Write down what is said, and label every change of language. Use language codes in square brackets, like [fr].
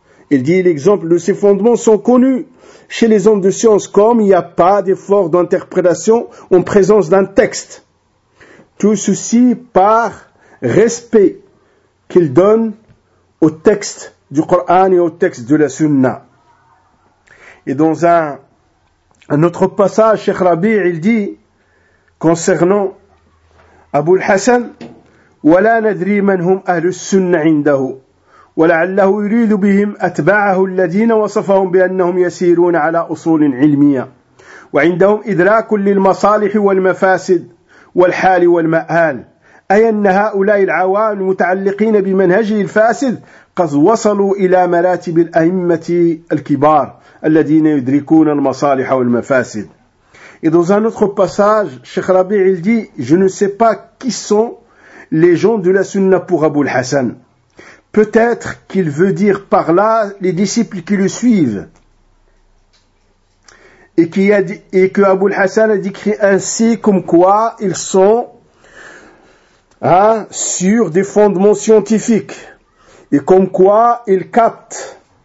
[fr] Il dit, l'exemple de ces fondements sont connus chez les hommes de science, comme il n'y a pas d'effort d'interprétation en présence d'un texte. Tout ceci par respect qu'il donne au texte du Coran et au texte de la Sunna. Et dans un autre passage, Cheikh Rabi, il dit, concernant Abou al-Hassan, [ar] ولا ندري من هم أهل السنة عنده ولعله يريد بهم أتباعه الذين وصفهم بأنهم يسيرون على أصول علمية وعندهم إدراك للمصالح والمفاسد والحال والمآل أي أن هؤلاء العوام المتعلقين بمنهجه الفاسد قد وصلوا إلى مراتب الأئمة الكبار الذين يدركون المصالح والمفاسد. [fr] Et dans un autre passage, Cheikh Rabi' il dit, je ne sais pas qui sont les gens de la sunna pour Abou al-Hassan. Peut-être qu'il veut dire par là les disciples qui le suivent. Et que Abou al-Hassan a décrit ainsi comme quoi ils sont sur des fondements scientifiques. Et comme quoi ils captent